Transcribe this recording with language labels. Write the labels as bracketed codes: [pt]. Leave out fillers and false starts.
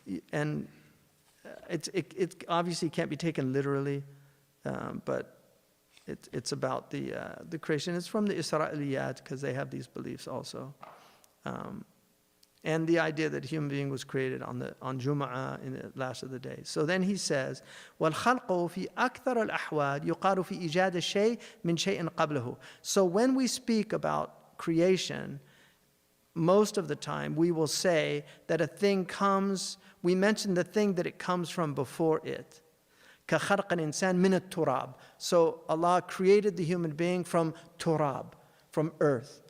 [en] And it obviously can't be taken literally, but it's about the creation. It's from the Isra'iliyat, because they have these beliefs also. And the idea that human being was created on Jum'ah, in the last of the days. So then he says, [ar] وَالْخَلْقُ فِي أَكْثَرَ الْأَحْوَالِ يُقَالُ فِي إِيجَادِ الشَّيْءِ مِنْ شَيْءٍ قَبْلَهُ. [en] So when we speak about creation, most of the time we will say that a thing comes, we mention the thing that it comes from before it. [ar] كَخَلْقَ الْإِنسَانِ مِنَ التُّرَابِ. [en] So Allah created the human being from turab, from earth.